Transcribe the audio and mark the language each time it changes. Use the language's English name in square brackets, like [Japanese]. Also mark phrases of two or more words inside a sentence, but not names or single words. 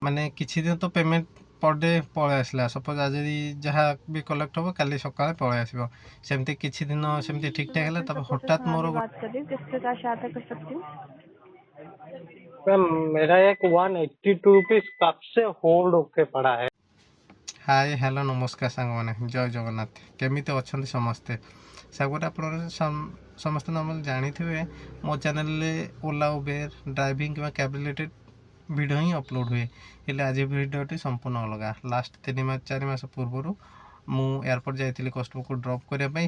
[Odia] ମାନେ କିଛି ଦିନ ତ [English] payment per day [Odia] ପଳେଇ ଆସିଲା। ସପୋଜ ଆଜି ଯାହା ବି କଲେକ୍ଟ ହବ କାଲି सकाଳେ ପଳେଇ ଆସିବ। ସେମିତି କିଛି ଦିନ ସେମିତି ଠିକ୍ ଠାକ୍ ହେଲା, ତାପରେ ହଠାତ୍ ମୋର [Hindi] बात कर रही हूँ, किसके साथ सहायता कर सकती हूँ? मैम मेरा एक 182 रुपीज कब से होल्ड होके पड़ा है। [English] hi hello [Odia] नमस्कार साଙ୍ଗମାନେ, ଜୟ ଜଗନ୍ନାଥ। କେମିତି ଅଛନ୍ତି ସମସ୍ତେ? ସାଙ୍ଗରେ ଆପଣ ସମସ୍ତେ ନର୍ମାଲି ଜାଣିଥିବେ ମୋ ଚ୍ୟାନେଲରେ ଓଲା ଉବେର ଡ୍ରାଇଭିଂ କିମ୍ବା [English] cab related video [Odia] ହିଁ ଅପଲୋଡ଼ ହୁଏ। ହେଲେ ଆଜି ଭିଡ଼ିଓଟି ସମ୍ପୂର୍ଣ୍ଣ ଅଲଗା। ଲାଷ୍ଟ 4 ମାସ ପୂର୍ବରୁ ମୁଁ ଏୟାରପୋର୍ଟ ଯାଇଥିଲି କଷ୍ଟମରକୁ ଡ୍ରପ୍ କରିବା ପାଇଁ।